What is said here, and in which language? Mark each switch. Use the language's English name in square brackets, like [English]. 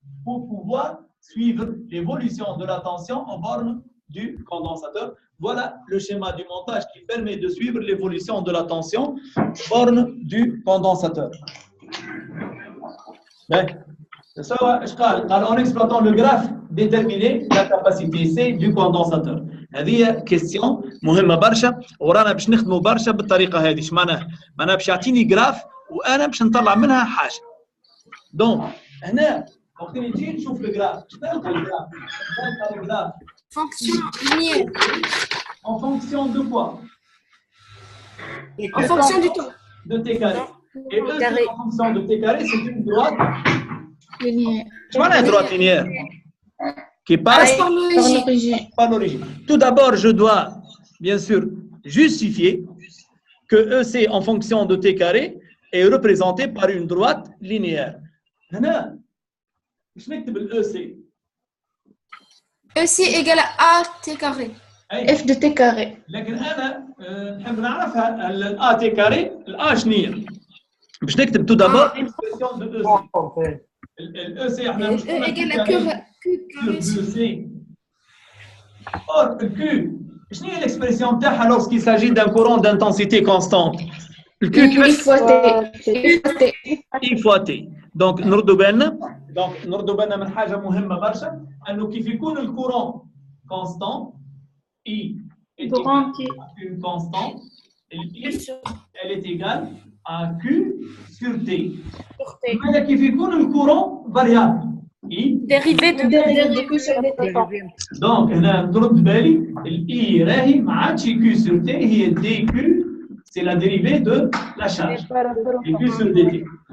[French] pour pouvoir suivre l'évolution de la tension en borne du condensateur. Voilà le schéma du montage qui permet de suivre l'évolution de la tension borne du condensateur. En exploitant le graphe, déterminer la capacité C du condensateur. [Arabic] هذه كيستيون مهمه برشا ورانا باش نخدموا برشا بالطريقه هذه. اش معناها؟ معناها باش يعطيني جراف وانا باش نطلع منها حاجه. دونك هنا وقت اللي نجي نشوف الجراف شنو نلقى الجراف؟ نلقى الجراف [French] Fonction linéaire. en fonction de quoi? En fonction du temps. De t carré. Et E en fonction de t carré, c'est une droite linéaire. [Arabic] اش معناها [French] droite linéaire qui passe Par l'origine. par l'origine. Tout d'abord, je dois bien sûr justifier que EC en fonction de t carré est représenté par une droite linéaire. [Arabic] هنا باش نكتب ال EC. [French] EC égale à t carré. F de t carré. [Arabic] لكن انا نحب نعرفها ال A t carré ال A شنو هي؟ باش نكتب [French] tout d'abord l'expression de EC. [Arabic] ال EC احنا مش [French] E égale à Q carré. C. Or, le Q, je n'ai l'expression [Arabic] تاعها [French] lorsqu'il s'agit d'un courant d'intensité constante. Le Q I fois T. I fois T. [Arabic] Donc, نردوا بالنا من حاجة مهمة برشا أنه كيف يكون الكورون constant [French] I est égal à une constante et I elle est égale à Q sur T. [Arabic] Mais كيف يكون الكورون variable I [French] Dérivé de Q sur T. [Arabic] دونك هنا نرد بالي الاي راهي ما عادش كيو سور تي هي دي كيو سي لا ديريفي دو لا شارج دي كيو سور دي تي